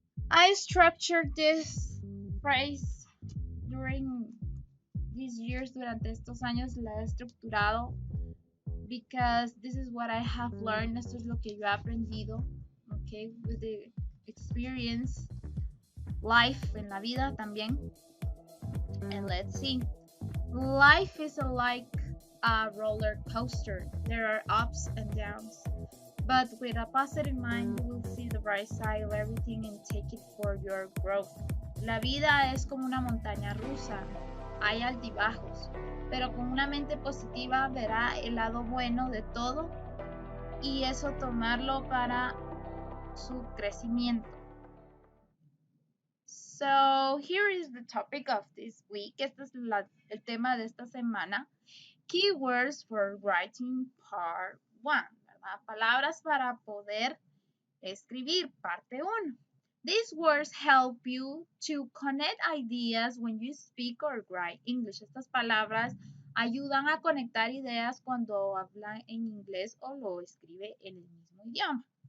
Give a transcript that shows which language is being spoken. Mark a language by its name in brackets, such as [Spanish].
[English] I structured this phrase during these years, [Spanish] durante estos años la he estructurado [English] because this is what I have learned, [Spanish] esto es lo que yo he aprendido, [English] okay, with the experience, life [Spanish] en la vida también. [English] And let's see. Life is like a roller coaster. There are ups and downs. But with a positive mind, you will see the bright side of everything and take it for your growth. [Spanish] La vida es como una montaña rusa. Hay altibajos. Pero con una mente positiva verá el lado bueno de todo y eso tomarlo para su crecimiento. [English] So here is the topic of this week. [Spanish] Este es el tema de esta semana. [English] Keywords for writing part 1, [Spanish] ¿verdad? Palabras para poder escribir, parte 1. [English] These words help you to connect ideas when you speak or write English. [Spanish] Estas palabras ayudan a conectar ideas cuando habla en inglés o lo escribe en el mismo idioma.